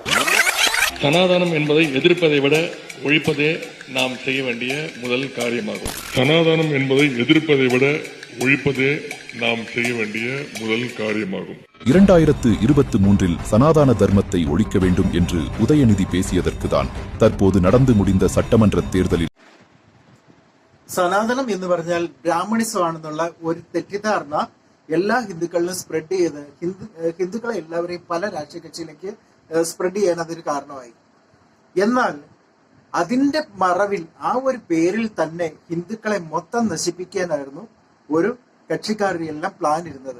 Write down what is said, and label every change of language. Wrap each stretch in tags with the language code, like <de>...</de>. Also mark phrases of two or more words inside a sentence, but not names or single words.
<ta>சனாதனம் என்பதை எதிர்ப்பதை விட ஒழிப்பதே நாம் செய்ய வேண்டிய முதல் காரியமாகும். சனாதனம் என்பதை எதிர்ப்பதை விட ஒழிப்பதே நாம் செய்ய வேண்டிய முதல் காரியமாகும். 2023 சனாதன தர்மத்தை ஒழிக்க வேண்டும் என்று உதயநிதி பேசியதற்குதான் தற்போது நடந்து முடிந்த சட்டமன்ற தேர்தலில்</ta> <ml>സനാതനം എന്ന് പറഞ്ഞാൽ ബ്രാഹ്മണിസമാണെന്നുള്ള ഒരു തെറ്റിദ്ധാരണ എല്ലാ ഹിന്ദുക്കളിലും സ്പ്രെഡ് ചെയ്ത് ഹിന്ദുക്കളെ എല്ലാവരെയും പല രാഷ്ട്രീയ കക്ഷിയിലേക്ക് സ്പ്രെഡ് ചെയ്യാൻ അതൊരു കാരണമായി. എന്നാൽ അതിന്റെ മറവിൽ ആ ഒരു പേരിൽ തന്നെ ഹിന്ദുക്കളെ മൊത്തം നശിപ്പിക്കാനായിരുന്നു ഒരു കക്ഷിക്കാരുടെ എല്ലാം പ്ലാൻ ഇരുന്നത്.</ml>